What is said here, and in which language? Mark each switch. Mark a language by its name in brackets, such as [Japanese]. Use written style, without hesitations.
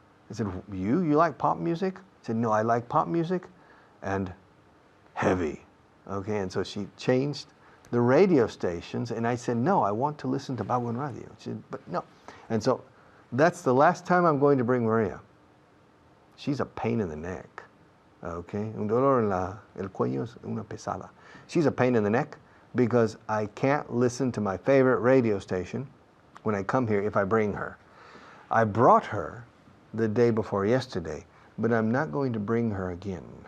[English] I said, you like pop music? I said, no, I like pop music and heavy. Okay, and so she changed the radio stations, and I said, no, I want to listen to Vaughan radio. She said, but no. And so that's the last time I'm going to bring Maria. She's a pain in the neck. [Spanish] Okay, un dolor en el cuello es una pesada. [English] She's a pain in the neck because I can't listen to my favorite radio station when I come here if I bring her. I brought her the day before yesterday, but I'm not going to bring her again.